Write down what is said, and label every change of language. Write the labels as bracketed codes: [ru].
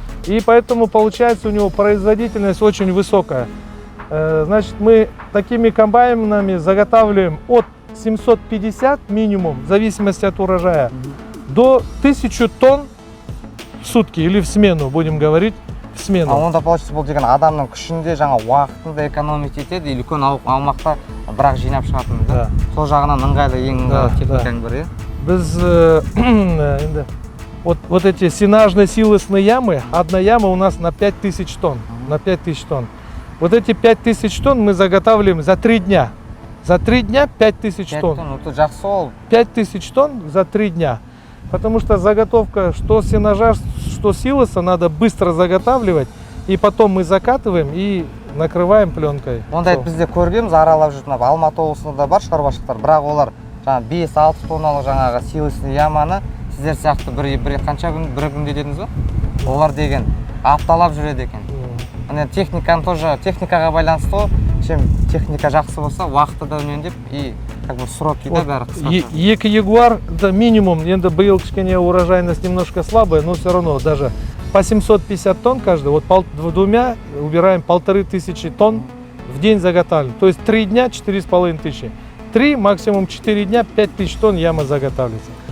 [ru] И поэтому получается у него производительность очень высокая. Значит, мы такими комбайнами заготавливаем от 750 минимум, в зависимости от урожая, до 1000 тонн в сутки или в смену, будем говорить, в смену. [kk] Онда получается бұл деген адамның күшінде жаңа уақытын да экономить етеді, или үлкен аумақта бірақ жинап шығатын. [ru] Да. [kk] Сол жағынан ыңғайлы, ең ыңғайлы техниканың бірі. [ru] Біз вот эти сенажные силосные ямы, одна яма у нас на 5000 тонн. На 5000 тонн. Вот эти 5000 тонн мы заготавливаем за 3 дня. За 3 дня 5000 тонн. 5000 тонн за 3 дня. Потому что заготовка что сенажа, что силоса надо быстро заготавливать. И потом мы закатываем и накрываем пленкой. [kk] Онда бізде көргенбіз, аралап жүрген Алматы облысында да бар шаруашылықтар, бірақ олар жаңа 5-6 тонналық жаңағы силосный яманы сіздер сияқты бір күнде дедіңіз ба? Олар деген апталап жүреді екен. Техниканы тоже, техникаға байланысты ғой. [ru] Чем техника [kk] жақсы болса, уақыты да үнемдеп [ru] и как бы сроки [kk] да бәрі қысқартады. Екі [ru] ягуар это минимум. [kk] Енді биыл кішкене [ru] урожайность немножко слабая, но все равно даже по 750 тонн каждый. Вот двумя убираем 1500 тонн в день заготавливаем. То есть 3 дня 4500. 3, максимум 4 дня 5000 тонн яма заготавливается.